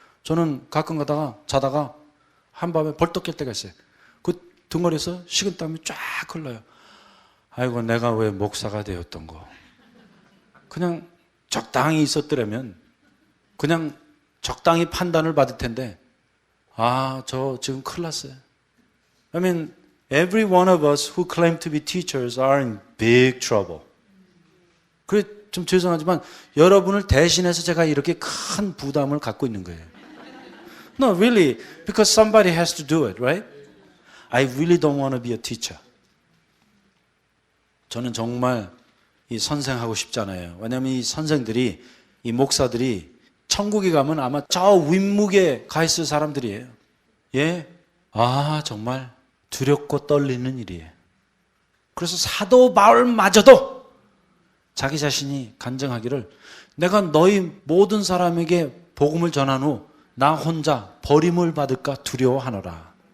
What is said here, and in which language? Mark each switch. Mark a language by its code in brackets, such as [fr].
[ko] 저는 가끔 가다가 자다가 한밤에 벌떡 깰 때가 있어요. 그 등골에서 식은땀이 쫙 흘러요. 아이고 내가 왜 목사가 되었던 거. 그냥 적당히 있었더라면 그냥 적당히 판단을 받을 텐데 저 지금 큰일 났어요. [en] I mean, every one of us who claim to be teachers are in big trouble. [ko] 그래 좀 죄송하지만 여러분을 대신해서 제가 이렇게 큰 부담을 갖고 있는 거예요. [en] No, really, because somebody has to do it, right? I really don't want to be a teacher. [ko] 저는 정말 이 선생하고 싶지 않아요. 왜냐하면 이 선생들이, 이 목사들이 천국에 가면 아마 저 윗묵에 가 있을 사람들이에요. 예? 정말 두렵고 떨리는 일이에요. 그래서 사도 바울마저도 자기 자신이 간증하기를 내가 너희 모든 사람에게 복음을 전한 후 나 혼자 버림을 받을까 두려워하노라.